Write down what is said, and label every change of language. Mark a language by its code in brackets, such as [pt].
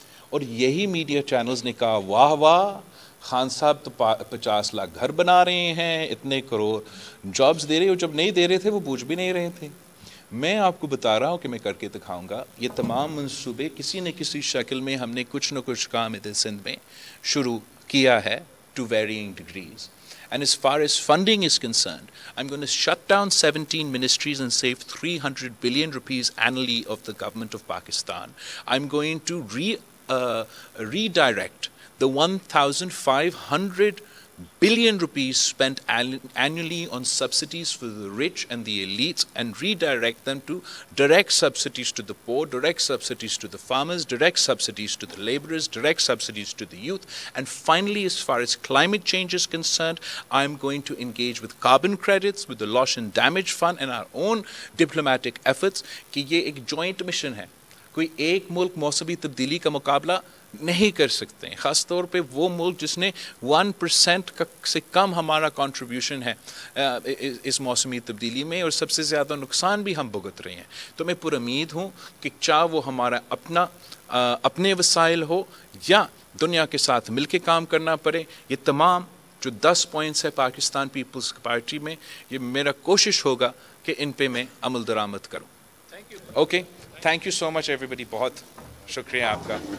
[ur] اور یہی media channels نے کہا واہ واہ، خان صاحب تو 50 لاکھ گھر بنا رہے ہیں، اتنے کروڑ جابز دے رہے ہو۔ جب نہیں دے رہے تھے وہ بوجھ بھی نہیں رہے تھے۔ میں آپ کو بتا رہا ہوں کہ میں کر کے دکھاؤں گا۔ یہ تمام منصوبے کسی نہ کسی شکل میں ہم نے کچھ نہ کچھ کام ادھر سندھ میں شروع کیا ہے [en] To varying degrees, And as far as funding is concerned, I'm going to shut down 17 ministries and save 300 billion rupees annually of the government of Pakistan. I'm going to redirect the 1,500 billion rupees spent annually on subsidies for the rich and the elites and redirect them to direct subsidies to the poor, direct subsidies to the farmers, direct subsidies to the laborers, direct subsidies to the youth. And finally, as far as climate change is concerned, I'm going to engage with carbon credits, with the loss and damage fund and our own diplomatic efforts [ur] کہ یہ ایک joint mission ہے. کوئی ایک ملک موسمی تبدیلی کا مقابلہ نہیں کر سکتے ہیں, خاص طور پہ وہ ملک جس نے 1% سے کم ہمارا کنٹریبیوشن ہے اس موسمی تبدیلی میں, اور سب سے زیادہ نقصان بھی ہم بھگت رہے ہیں. تو میں پر امید ہوں کہ چاہے وہ ہمارا اپنے وسائل ہو یا دنیا کے ساتھ مل کے کام کرنا پڑے, یہ تمام جو 10 پوائنٹس ہے پاکستان پیپلز پارٹی میں, یہ میرا کوشش ہوگا کہ ان پہ میں عمل درآمد کروں. [en] okay, thank you so much everybody, [ur] بہت شکریہ آپ کا.